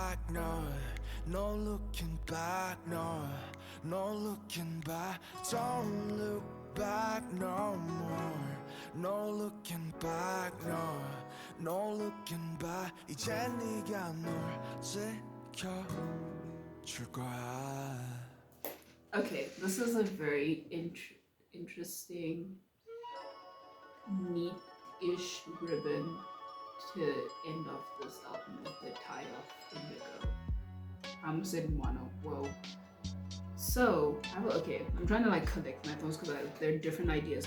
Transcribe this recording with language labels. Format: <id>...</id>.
<en>No looking back, no, no looking back. Don't look back no more. No looking back, no, no looking back.</en> <ko>이제 네가 널 지켜줄 거야.</ko> <en>Okay, this is a very interesting, neat-ish ribbon to end off this album with the tie off Indigo. I'm sitting mono. Whoa. So, I'm trying to collect my thoughts because there are different ideas.</en>